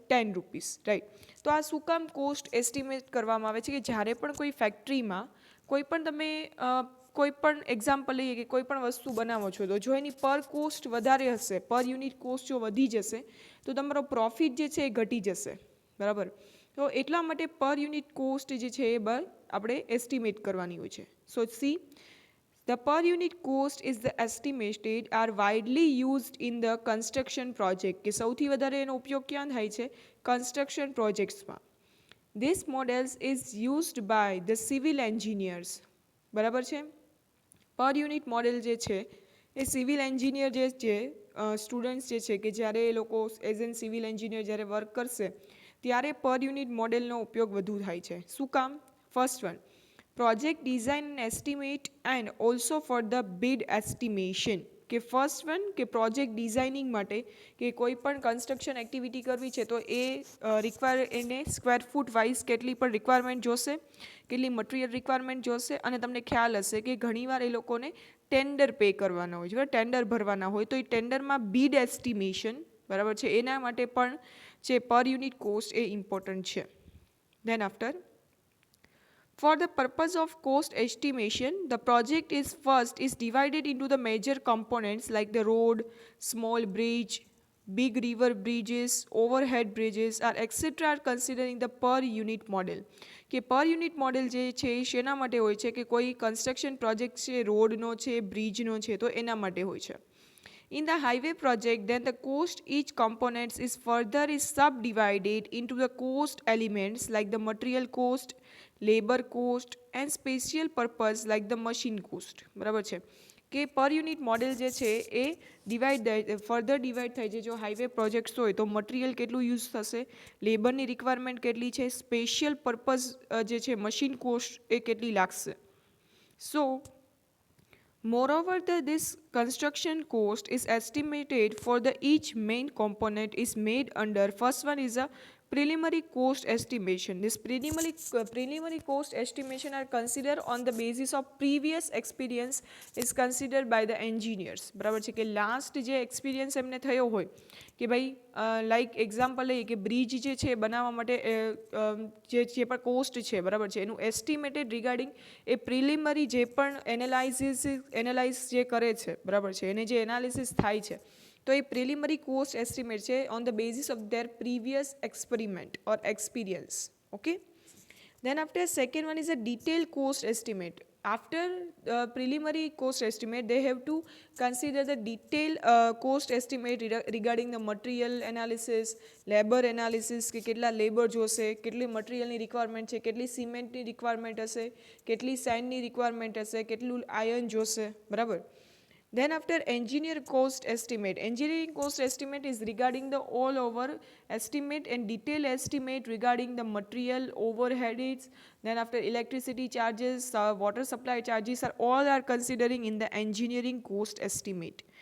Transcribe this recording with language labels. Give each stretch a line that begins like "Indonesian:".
Gujarati: 10 rupees, right. તો આ શું કામ કોસ્ટ એસ્ટિમેટ કરવામાં આવે છે? કે જ્યારે પણ કોઈ ફેક્ટરીમાં કોઈ પણ તમે કોઈ પણ એક્ઝામ્પલ લઈએ કે કોઈ પણ વસ્તુ બનાવો છો, તો જો એની પર કોસ્ટ વધારે હશે, પર યુનિટ કોસ્ટ જો વધી જશે, તો તમારો પ્રોફિટ જે છે એ ઘટી જશે, બરાબર. તો એટલા માટે પર યુનિટ કોસ્ટ જે છે એ આપણે એસ્ટિમેટ કરવાની હોય છે.
English: so see, the per unit cost is the estimated are widely used in the construction project,
Gujarati: કે સૌથી વધારે એનો ઉપયોગ ક્યાં થાય છે? Construction પ્રોજેક્ટ્સમાં.
English: This models is used by the civil engineers,
Gujarati: બરાબર છે. પર યુનિટ મોડેલ જે છે એ સિવિલ એન્જિનિયર જે છે, સ્ટુડન્ટ્સ જે છે કે જ્યારે એ લોકો
English: as an civil engineer
Gujarati: જ્યારે વર્ક કરશે ત્યારે પર યુનિટ મોડેલનો ઉપયોગ વધુ થાય છે. શું કામ?
English: First one, project design and estimate and also for the bid estimation.
Gujarati: કે ફર્સ્ટ વન કે પ્રોજેક્ટ ડિઝાઇનિંગ માટે, કે કોઈ પણ કન્સ્ટ્રક્શન એક્ટિવિટી કરવી છે તો એને સ્ક્વેર ફૂટ વાઇઝ કેટલી પણ રિક્વાયરમેન્ટ જોશે, કેટલી મટીરિયલ રિક્વાયરમેન્ટ જોશે, અને તમને ખ્યાલ હશે કે ઘણીવાર એ લોકોને ટેન્ડર પે કરવાના હોય છે, ટેન્ડર ભરવાના હોય, તો એ ટેન્ડરમાં બિડ એસ્ટિમેશન, બરાબર છે, એના માટે પણ જે પર યુનિટ કોસ્ટ એ ઇમ્પોર્ટન્ટ છે.
English: Then after, for the purpose of cost estimation, the project is divided into the major components like the road, small bridge, big river bridges, overhead bridges, or etc. are considering the per unit model.
Gujarati: કે પર unit model જે છે એ શેના માટે હોય છે? કે કોઈ કન્સ્ટ્રક્શન પ્રોજેક્ટ છે, રોડનો છે, બ્રિજનો છે, તો એના માટે હોય છે.
English: In the highway project, then the cost each component is further subdivided into the cost elements like the material cost, labor cost and special purpose like the machine cost,
Gujarati: બરાબર છે. કે પર યુનિટ મોડેલ જે છે એ further divide થાય છે. જો highway projects હોય તો મટીરિયલ કેટલું યુઝ થશે, લેબરની રિક્વાયરમેન્ટ કેટલી છે, સ્પેશિયલ પર્પઝ જે છે મશીન કોસ્ટ એ કેટલી લાગશે.
English: So moreover, this construction cost is estimated for the each main component is made under first one is a preliminary cost estimation. This preliminary cost estimation are considered on the basis of previous experience is considered by the engineers,
Gujarati: બરાબર છે. કે last જે experience એમને થયો હોય, કે ભાઈ like example લઈએ કે બ્રિજ જે છે બનાવવા માટે જે પણ કોસ્ટ છે, બરાબર છે, એનું એસ્ટિમેટેડ રિગાર્ડિંગ એ પ્રિલિમરી જે પણ એનાલાઇઝ જે કરે છે, બરાબર છે, એને જે એનાલિસિસ થાય છે
English: તો એ preliminary cost estimate છે on the basis of their previous experiment or experience. Okay. Then after second one is a detailed cost estimate. After preliminary cost estimate, they have to consider the detailed cost estimate regarding the material analysis, labor analysis
Gujarati: કે કેટલા labour જોશે, કેટલી મટીરિયલની requirement છે, કેટલી સિમેન્ટની requirement હશે, કેટલી સેન્ડની requirement હશે, કેટલું આયર્ન જોશે, બરાબર.
English: Then after engineer cost estimate, engineering cost estimate is regarding the all over estimate and detail estimate regarding the material overheads. Then after electricity charges, water supply charges are all are considering in the engineering cost estimate.